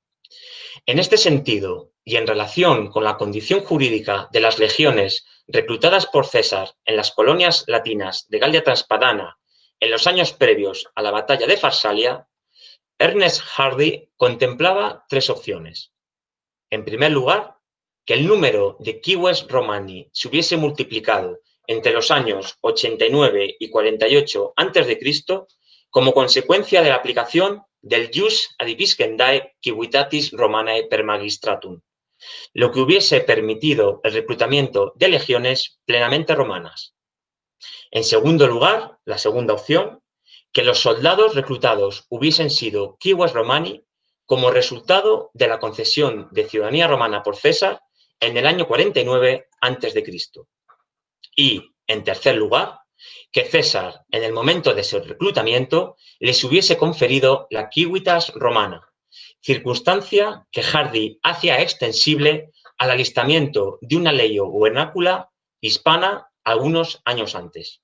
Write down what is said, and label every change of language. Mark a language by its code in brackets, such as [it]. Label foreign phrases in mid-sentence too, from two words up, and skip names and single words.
[es] En este sentido, y en relación con la condición jurídica de las legiones reclutadas por César en las colonias latinas de Galia Transpadana en los años previos a la batalla de Farsalia, Ernest Hardy contemplaba 3 opciones. En primer lugar, que el número de [la] cives romani [es] se hubiese multiplicado entre los años 89 y 48 a.C. como consecuencia de la aplicación del [la] jus adipiscendae civitatis romanae per magistratum, [es] lo que hubiese permitido el reclutamiento de legiones plenamente romanas. En segundo lugar, la segunda opción, que los soldados reclutados hubiesen sido [la] cives romani [es] como resultado de la concesión de ciudadanía romana por César en el año 49 a.C. Y, en tercer lugar, que César, en el momento de su reclutamiento, les hubiese conferido la [la] civitas romana, [es] circunstancia que Hardy hacía extensible al alistamiento de una [la] legio vernácula [es] hispana algunos años antes.